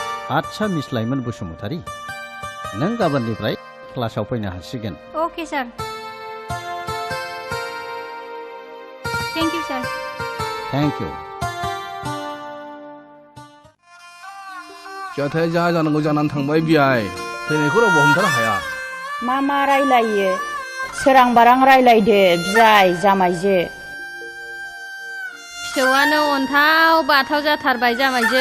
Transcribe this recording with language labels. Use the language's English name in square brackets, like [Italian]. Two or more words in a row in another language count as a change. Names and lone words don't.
[Bodo] आच्छा मिस लाइमोन बसुमतारी नों गाबोननिफ्राय क्लासाव फैनो हासिगोन। [English] Okay sir. Thank you sir. thank you. [Bodo] जाथाया जा जानांगौ जानानै थांबाय बियाय थैनायखौ रावबो हमथानो हाया। मा रायलायो सोरां बारां रायलायदो बियाय जामायजो। फिसौआनो अन्थाव बाथाव जाथारबाय जामायजो।